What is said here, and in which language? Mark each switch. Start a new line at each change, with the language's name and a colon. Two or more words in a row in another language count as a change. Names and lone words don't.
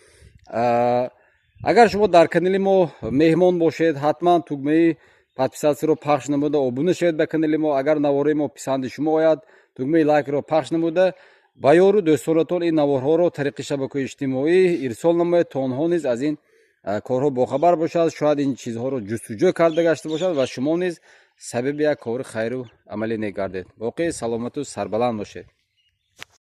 Tajik: агар шумо дар канали мо меҳмон бошед ҳатман тугмаи подписаться ро пахш намуда обуна шед ба канали мо. агар навори мо писанди шумо ояд тугмаи лайк ро пахш намуда бо ёру дӯстонатон ин наворҳо ро тариқи шабакаи иҷтимоӣ ирсол намоед то онҳо низ аз ин корҳо бохабар бошад, шояд ин чизҳоро ҷустуҷӯ карда гашта бошад ва шумо низ сабаби як кори хайру амалӣ мегардед. боқӣ саломату сарбаланд бошед.